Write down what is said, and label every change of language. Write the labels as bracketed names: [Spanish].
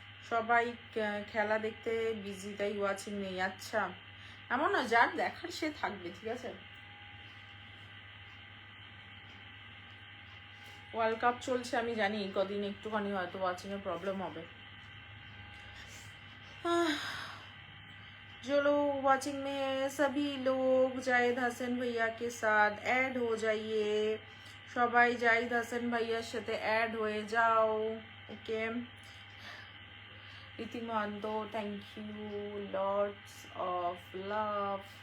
[Bangla] সবাই খেলা দেখতে বিজি, তাই ওয়াচিং নেই। আচ্ছা, এমন না, যার দেখার সে থাকবে, ঠিক আছে? ওয়ার্ল্ড কাপ চলছে, আমি জানি কদিন একটুখানি হয়তো ওয়াচিং এর প্রবলেম হবে। [Hindi] जो लोग वॉचिंग में है सभी लोग जाहिद हसन भैया के साथ ऐड हो जाइए। [Bangla] সবাই জাহিদ হাসান ভাইয়ার সাথে অ্যাড হয়ে যাও, ওকে? রীতিমন্ত thank you, lots of love.